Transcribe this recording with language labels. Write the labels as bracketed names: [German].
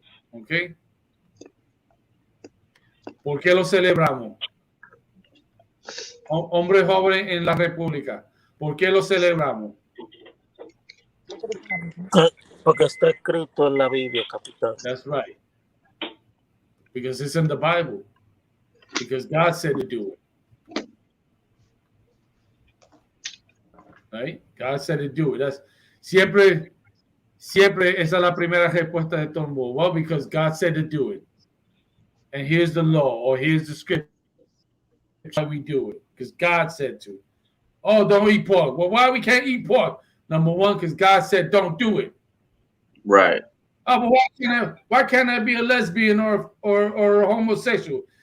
[Spanish] ¿Ok? ¿Por qué lo celebramos? Hombres jóvenes en la República. ¿Por qué lo celebramos? Porque está escrito en la Biblia, capitán. [English] That's right. Because it's in the Bible. Because God said to do it. Right? God said to do it. That's [Spanish] siempre esa es la primera respuesta de todo el mundo. [English] Well, because God said to do it. And here's the law, or here's the scripture. Why we do it? Because God said to. Oh, don't eat pork. Well, why we can't eat pork? Number one, because God said don't do it. Right. Oh, but why can't I be a lesbian or a homosexual?